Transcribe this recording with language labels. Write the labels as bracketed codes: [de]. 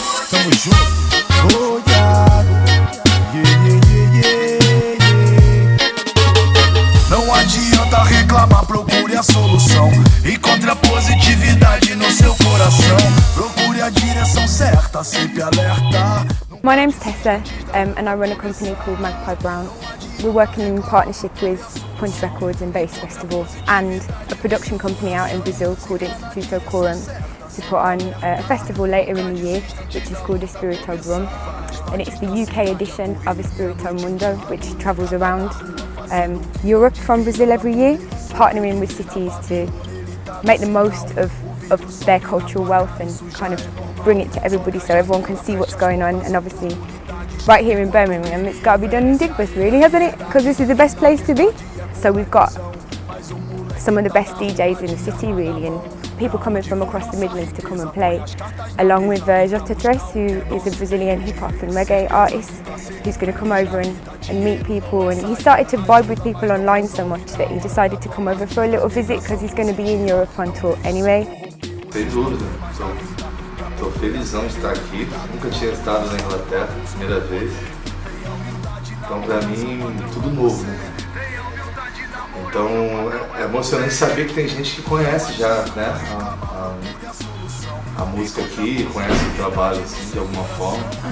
[pt] Tamo junto, [en] oh yeah. Yeah, yeah, yeah, yeah, yeah. [pt] Não adianta reclamar, procure a solução. Encontre a positividade no seu coração. Procure a direção certa, sempre alerta. [en] My name's Tessa and I run a company called Magpie Brown. We're working in partnership with Punch Records and Bass Festival and a production company out in Brazil called Espirito Brum to put on a festival later in the year which is called Espirito Brum, and it's the UK edition of Espirito Mundo, which travels around Europe from Brazil every year, partnering with cities to make the most of their cultural wealth and kind of bring it to everybody so everyone can see what's going on. And obviously right here in Birmingham it's got to be done in Digbeth really, hasn't it? Because this is the best place to be. So we've got some of the best DJs in the city really, and people coming from across the Midlands to come and play, along with Jota Tres, who is a Brazilian hip-hop and reggae artist who's going to come over and meet people. And he started to vibe with people online so much that he decided to come over for a little visit because he's going to be in Europe on tour anyway. [pt] Sem dúvida, estou felizão de estar aqui, nunca tinha estado na Inglaterra, primeira vez, então para mim tudo novo, né? Então é emocionante saber que tem gente que conhece já, né, a música aqui, conhece o trabalho assim, de alguma forma.